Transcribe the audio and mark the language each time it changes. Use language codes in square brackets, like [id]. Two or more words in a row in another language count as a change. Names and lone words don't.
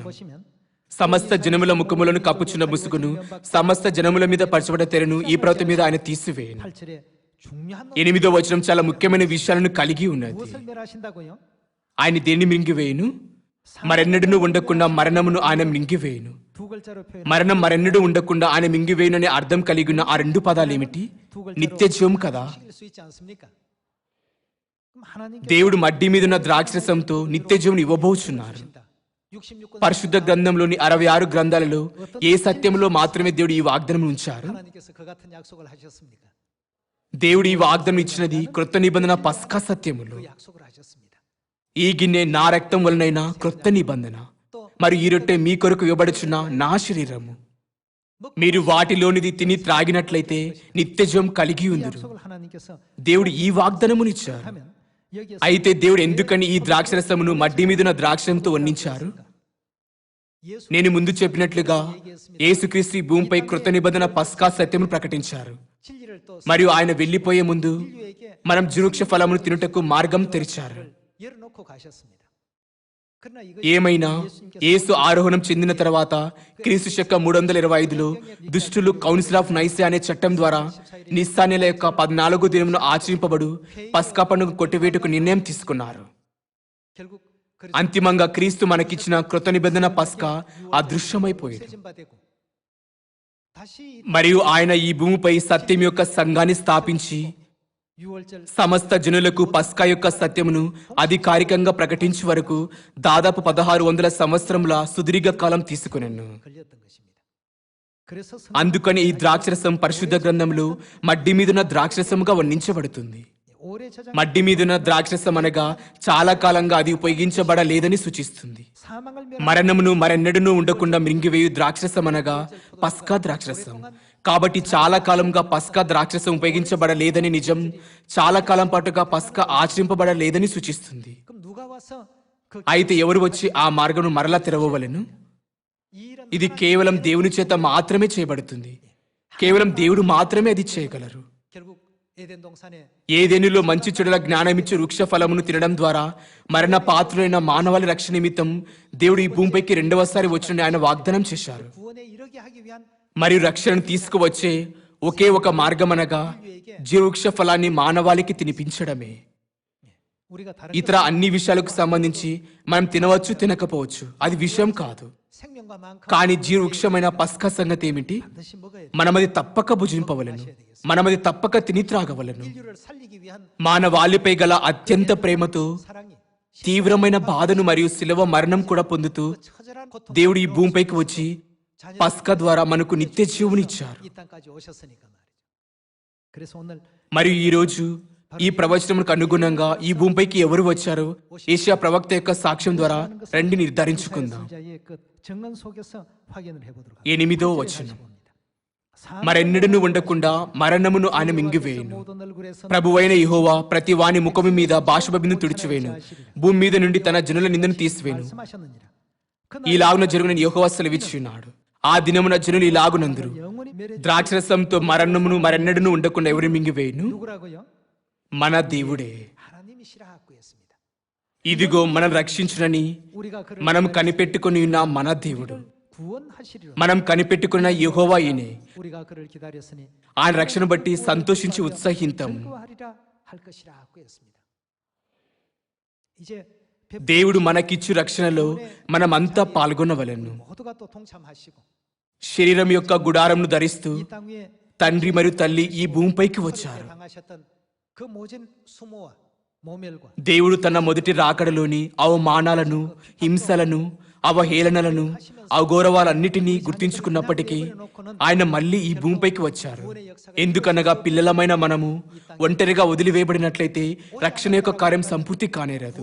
[ko] 보시면 [te] సమస్త జనముల ముఖములను కప్పుచున్న ముసుగును సమస్త జనముల మీద పరచబడ తెరను ఈ పర్వతం మీద ఆయన తీసివేయను. [ko] 8절에 중요한 [te] 8వ వచనం చాలా ముఖ్యమైన విషయాలను కలిగి ఉన్నది. [ko] 무엇을 멸하신다고요? [te] ఆయన దేన్ని మింగివేయును? మరెన్నడూ ఉండకుండా మరణమును ఆయన మింగివేయును. [ko] 두 글자로 표현. [te] మరణం మరెన్నడూ ఉండకుండా ఆయన మింగివేయును అనే అర్థం కలిగి ఉన్న ఆ రెండు పదాలు ఏమిటి? నిత్య జీవం కదా. [ko] 시킬 수 있지 않습니까? 그럼 하나님께 [te] దేవుడు మడ్డి మీదున్న ద్రాక్షరసంతో నిత్య జీవం ఇవ్వబోచున్నారు. [ko] 66권 [te] పరిశుద్ధ గ్రంథంలోని 66 గ్రంథాలలో ఏ సత్యంలో మాత్రమే దేవుడు ఈ వాగ్దానం ఉంచారు? [ko] 하나님께서 그 같은 약속을 하셨습니까? [te] దేవుడు ఈ వాగ్దానం ఇచ్చినది క్రొత్త నిబంధన పస్కా సత్యములు. [ko] 그 약속을 하셨습니다. [te] ఈ గిన్నె నా రక్తం వలనైనా క్రొత్త నిబంధన, మరియు ఈ రొట్టె మీ కొరకు ఇవ్వబడుచున్న నా శరీరము. మీరు వాటిలోనిది తిని త్రాగినట్లయితే నిత్య జీవం కలిగి ఉందురు. [ko] 약속을 하나님께서 [te] దేవుడు ఈ వాగ్దానమునిచ్చారు. [ko] 하면 여기에서 [te] అయితే దేవుడు ఎందుకని ఈ ద్రాక్షరసమును మడ్డి మీదున్న ద్రాక్షంతో వర్ణించారు? [ko] 예수 [te] నేను ముందు చెప్పినట్లుగా యేసుక్రీస్తు ఈ భూమిపై కృత నిబంధన పస్కా సత్యమును ప్రకటించారు. [ko] 진리를 또 [te] మరియు ఆయన వెళ్లిపోయే ముందు [ko] 인류에게 [te] మనం జీవవృక్ష ఫలమును తినుటకు మార్గం తెరిచారు. [ko] 열어놓고 가셨습니다. 그러나 이거 [te] ఏమైనా యేసు ఆరోహణం చెందిన తర్వాత క్రీస్తు శక 325లో దుష్టులు కౌన్సిల్ ఆఫ్ నైసే అనే చట్టం ద్వారా నిస్సాన్యుల యొక్క 14వ దినమును ఆచరింపబడు పస్కా పండుగ కొట్టివేటుకు నిర్ణయం తీసుకున్నారు. [ko] 결국 [te] అంతిమంగా క్రీస్తు మనకిచ్చిన కృత నిబంధన పస్కా అదృశ్యమైపోయింది. [ko] 세진 바 되고 다시 [te] మరియు ఆయన ఈ భూమిపై సత్యం యొక్క సంఘాన్ని స్థాపించి [ko] 6월절 [te] సమస్త జనులకు పస్కా యొక్క సత్యమును అధికారికంగా ప్రకటించే వరకు దాదాపు 1600 సంవత్సరముల సుదీర్ఘ కాలం తీసుకునెను. [ko] 걸렸던 것입니다. 그래서 [te] అందుకని ఈ ద్రాక్షరసం పరిశుద్ధ గ్రంథంలో మడ్డి మీదున్న ద్రాక్షరసముగా వర్ణించబడుతుంది. [ko] 오래 저장 [te] మడ్డి మీదున్న ద్రాక్షరసం అనగా చాలా కాలంగా అది ఉపయోగించబడలేదని సూచిస్తుంది. [ko] 사망을 [te] మరణమును మరెన్నడూనూ ఉండకుండా మింగివేయు ద్రాక్షరసం అనగా పస్కా ద్రాక్షరసం. కాబట్టి చాలా కాలంగా పస్కా ద్రాక్షరసం ఉపయోగించబడలేదని నిజం, చాలా కాలం పాటుగా పస్కా ఆచరింపబడలేదని సూచిస్తుంది. [ko] 그럼 누가 와서 그 [te] అయితే ఎవరు వచ్చి ఆ మార్గమును మరలా తెరవవలెను? [ko] 이 일은 [te] ఇది కేవలం దేవుని చేత మాత్రమే చేయబడుతుంది. కేవలం దేవుడు మాత్రమే అది చేయగలరు. [ko] 결국 에덴 동산에 [te] ఏదెనులో మంచి చెడుల జ్ఞానమిచ్చు వృక్ష ఫలమును తినడం ద్వారా మరణ పాత్రులైన మానవాళి రక్షణ నిమిత్తం దేవుడు ఈ భూమిపైకి రెండవసారి వచ్చిన ఆయన వాగ్దానం చేశారు. [ko] 구원에 이르게 하기 위한 [te] మరియు రక్షణను తీసుకువచ్చే ఒకే ఒక మార్గం అనగా జీవవృక్ష ఫలాన్ని మానవాళికి తినిపించడమే. [ko] 우리가 다른 [te] ఇతర అన్ని విషయాలకు సంబంధించి మనం తినవచ్చు తినకపోవచ్చు, అది విషయం కాదు. [ko] 생명과만큼 [te] కానీ జీవవృక్షమైన పస్కా సంగతి ఏమిటి? [ko] 반드시 먹어야 돼. [te] మనమది తప్పక భుజింపవలెను, మనమది తప్పక తిని త్రాగవలెను. [ko] 인류를 살리기 위한 [te] మానవాళిపై గల అత్యంత ప్రేమతో [ko] 사랑이 [te] తీవ్రమైన బాధను మరియు శిలువ మరణం కూడా పొందుతూ [ko] 처절한 고통 [te] దేవుడు ఈ భూమిపైకి వచ్చి పస్కా ద్వారా మనకు నిత్య జీవునిచ్చారు. [ko] 이 땅까지 오셨으니까 말이죠. 그래서 오늘 [te] మరియు ఈ రోజు ఈ ప్రవచనములకు అనుగుణంగా ఈ భూమిపైకి ఎవరు వచ్చారో ఏషియా ప్రవక్త యొక్క సాక్ష్యం ద్వారా రండి నిర్ధారించుకుందాం. [ko] 자의 그 정언 속에서 확인을 해보도록 하겠습니다. [te] 8వ వచనం. [ko] 봅니다. [te] మరెన్నడూనూ ఉండకుండా మరణమును ఆయన మింగివేయును. [ko] 모든 얼굴에서 [te] ప్రభువైన యెహోవా ప్రతి వాని ముఖము మీద బాష్పబిందు తుడిచివేను, భూమి మీద నుండి తన జనుల నిందను తీసివేను. [ko] 말씀하셨느니라. [te] ఈలాగున జరుగునని యెహోవా సెలవిచ్చున్నాడు. ఆ దినమున జనులు ఇలాగునందురు, [ko] 영원히 멸해 [te] ద్రాక్షరసంతో మరణమును మరెన్నడూనూ ఉండకుండా ఎవరు మింగివేయును? [ko] 누구라고요? [te] మన దేవుడే. [ko] 하나님이시라 하고 했습니다. [te] ఇదిగో మనం రక్షించునని [ko] 우리가 그를 [te] మనం కనిపెట్టుకుని ఉన్న మన దేవుడు, [ko] 구원하시리라. [te] మనం కనిపెట్టుకున్న యెహోవా ఈయనే. [ko] 우리가 그를 기다렸으니 [te] ఆయన రక్షణ బట్టి సంతోషించి ఉత్సాహింతం. [ko] 즐거워하리라 할 것이라 하고 했습니다. 이제 [te] దేవుడు మనకిచ్చు రక్షణలో మనమంతా పాల్గొనవలెను. [ko] 모두가 또 동참하시고 [te] శరీరం యొక్క గుడారంను ధరిస్తూ [ko] 이 땅 위에 [te] తండ్రి మరియు తల్లి ఈ భూమిపైకి వచ్చారు. [ko] 당하셨던 그 모진 수모와 모멸과 [te] దేవుడు తన మొదటి రాకడలోని అవమానాలను, హింసలను, అవహేళనలను, అగౌరవాలన్నిటినీ గుర్తించుకున్నప్పటికీ ఆయన మళ్ళీ ఈ భూమిపైకి వచ్చారు. ఎందుకనగా పిల్లలమైన మనము ఒంటరిగా వదిలివేయబడినట్లయితే రక్షణ యొక్క కార్యం సంపూర్తి కానేరదు.